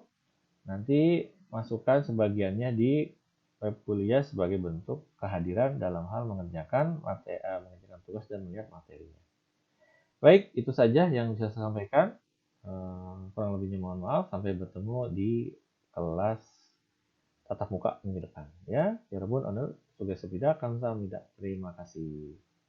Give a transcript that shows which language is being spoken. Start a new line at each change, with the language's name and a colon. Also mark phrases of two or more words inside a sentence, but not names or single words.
Indonesian: Nanti masukkan sebagiannya di web kuliah sebagai bentuk kehadiran dalam hal mengerjakan tugas dan melihat materinya. Baik, itu saja yang bisa saya sampaikan. Kurang lebihnya mohon maaf. Sampai bertemu di kelas tatap muka minggu depan. Ya,
Korean: 여러분 오늘 수고했습니다. 감사합니다.
Indonesian: Terima kasih.